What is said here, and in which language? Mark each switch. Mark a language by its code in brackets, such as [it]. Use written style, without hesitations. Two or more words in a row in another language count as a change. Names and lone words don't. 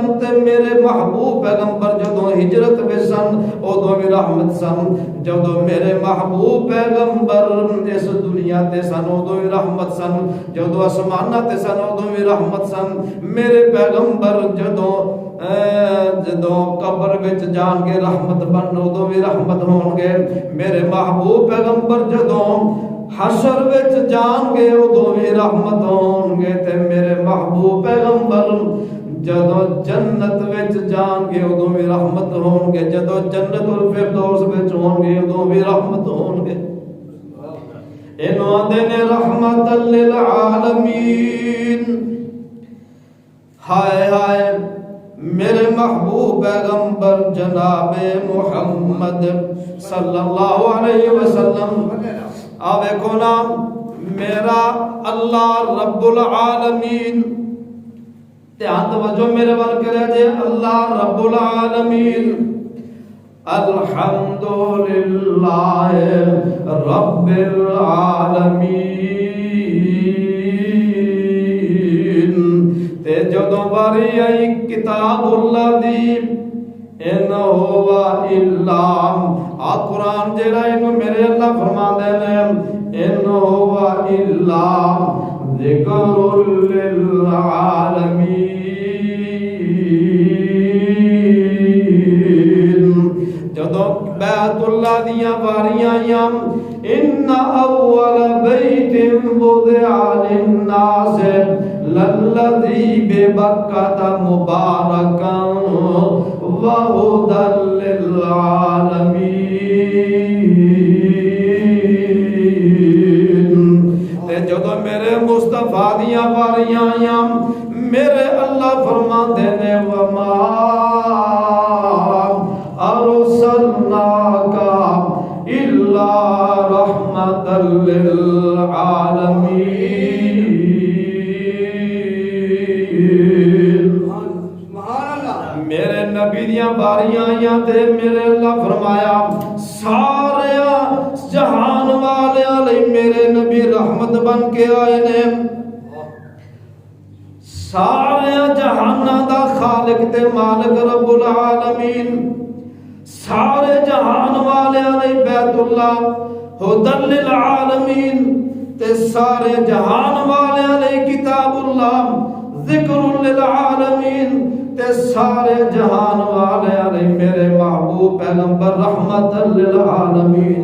[pa] تے میرے محبوب پیغمبر جدو ہجرت وچ سن اودوں بھی رحمت سن۔ جدو میرے محبوب پیغمبر اس دنیا تے سن اودوں بھی رحمت سن، جدو آسماناں تے سن اودوں بھی رحمت سن۔ میرے پیغمبر جدو قبر وچ جان کے رحمت بن اودوں بھی رحمت ہون گے۔ میرے محبوب پیغمبر جدو حشر وچ جان گے اودوں بھی رحمت ہون گے۔ تے میرے محبوب پیغمبر جدو جنت وچ جان گے اودوں بھی رحمت ہون گے، جدو جنت الفردوس وچ ہون گے اودوں بھی رحمت ہون گے۔ اینو آندے نے [ar] رحمت للعالمین۔ [pa] ہائے ہائے میرے محبوب پیغمبر جناب محمد [ar] صلی اللہ علیہ وسلم، [pa] آوے کو نام میرا اللہ رب العالمین، دھیان توجہ میرے وال کرے جے، اللہ رب العالمین، [ar] الحمدللہ رب العالمین۔ [pa] تے جدو باری آئی کتاب اللہ دی، [ar] ان ہوا الا قرآن [pa] جیڑا انو میرے اللہ فرما دینے، [ar] ان ہوا الا ذکر للعالمین۔ [pa] جدو بیت اللہ دیاں باریاں آئیاں، [ar] ان اول بیت وضع للناس للذی ببکۃ مبارکا وہدی للعالمین۔ [pa] جدو میرے مصطفیٰ دیاں باریاں آئیاں، میرے اللہ فرما دینے [ar] وما ارسلناک الا رحمۃ للعالمین۔ [pa] میرے نبی دیاں باریاں آئیاں تے میرے اللہ فرمایا سارے جہان والے علی میرے نبی رحمت بن کے آئے نے۔ سارے جہاناں دا خالق تے مالک رب العالمین، سارے جہان والے نے بیت اللہ [ar] ہدی للعالمین [pa] تے سارے جہان والے نے کتاب اللہ [ar] ذکر للعالمین [pa] تے سارے جہان والے نے میرے محبوب پیغمبر [ar] رحمت للعالمین.